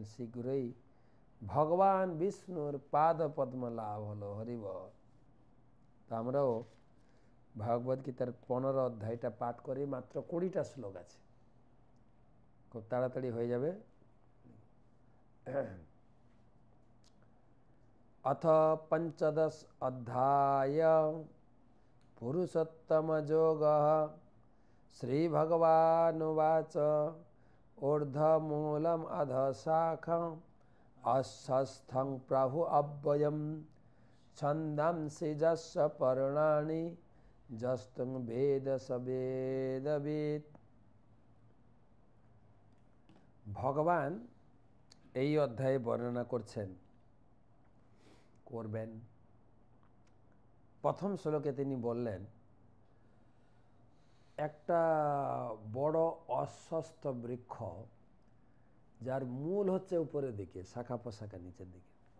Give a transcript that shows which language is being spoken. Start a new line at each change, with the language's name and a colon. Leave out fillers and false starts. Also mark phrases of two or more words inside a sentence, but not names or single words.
Bangla: শীঘ্রই ভগবান বিষ্ণুর পাদ পদ্ম লাভ হলো। হরিবল। তা আমরাও ভগবদ্গীতার ১৫ অধ্যায়টা পাঠ করি। মাত্র ২০টা শ্লোক আছে, খুব তাড়াতাড়ি হয়ে যাবে।
Sanskrit: अथ पंचदश अध्याय पुरुषोत्तमयोगः। श्रीभगवानुवाच ऊर्ध्वमूलम् अधःशाखम् अश्वस्थं प्रभु अव्ययम् छन्दांसि यस्य पर्णानि यस्तं वेद स वेदवित्।
Bangla: ভগবান এই অধ্যায়ে বর্ণনা করবেন। প্রথম শ্লোকে তিনি বললেন একটা বড় অশ্বস্থ বৃক্ষ যার মূল হচ্ছে উপরের দিকে, শাখা প্রশাখা নিচের দিকে।